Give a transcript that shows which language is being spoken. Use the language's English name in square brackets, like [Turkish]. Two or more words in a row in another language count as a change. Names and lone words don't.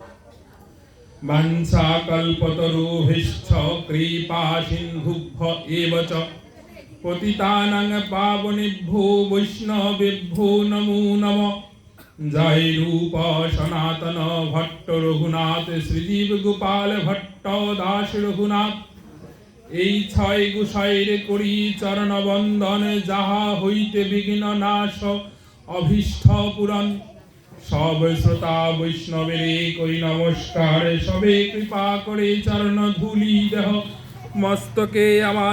[Sanskrit] वंशाकल्पतरुभ्यश्च कृपा सिन्धुभ्य एव च पतितानां पावनेभ्यो वैष्णवेभ्यो नमो नमः। जय रूप सनातन भट्ट रघुनाथ श्रीजीव गोपाल भट्ट दास रघुनाथ। [Bangla] এই ছয় গোসাইরে করি চরণ বন্দন যাহা হইতে বিঘ্ন নাশ অভীষ্ট পূরণ। সব শ্রোতা বৈষ্ণবেরে করি নমস্কার সবে কৃপা করে চরণ ধুলি দেহ মস্তকে আমার।